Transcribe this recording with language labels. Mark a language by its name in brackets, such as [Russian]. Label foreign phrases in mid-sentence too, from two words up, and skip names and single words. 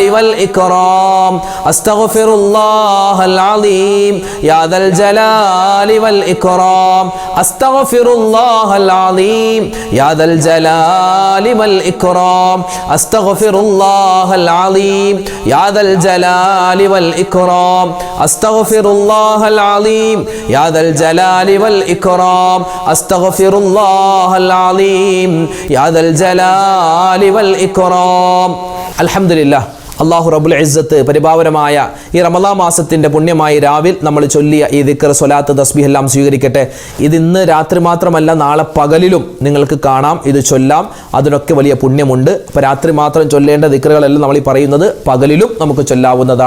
[Arabic] والإكرام أستغفر الله العظيم يا ذا الجلال والإكرام أستغفر الله العظيم يا ذا الجلال والإكرام أستغفر الله العظيم يا ذا الجلال والإكرام أستغفر الله العظيم يا ذا الجلال والإكرام أستغفر الله العظيم يا ذا الجلال والإكرام. الحمد لله. الله رب العزة [Malayalam] പരിപാവനമായ ഈ റമളാൻ മാസത്തിൻ്റെ പുണ്യമായ രാവിൽ നമ്മൾ ചൊല്ലിയ ഈ ദിക്ർ, സ്വലാത്ത്, തസ്ബീഹ് എല്ലാം സ്വീകരിക്കട്ടെ. ഇത് ഇന്ന് രാത്രി മാത്രമല്ല, നാളെ പകലിലും നിങ്ങൾക്ക് കാണാം, ഇത് ചൊല്ലാം. അതിനൊക്കെ വലിയ പുണ്യമുണ്ട്. അപ്പോൾ രാത്രി മാത്രം ചൊല്ലേണ്ട ദിക്റുകളെല്ലാം നമ്മൾ ഈ പറയുന്നത് പകലിലും നമുക്ക് ചൊല്ലാവുന്നതാണ്.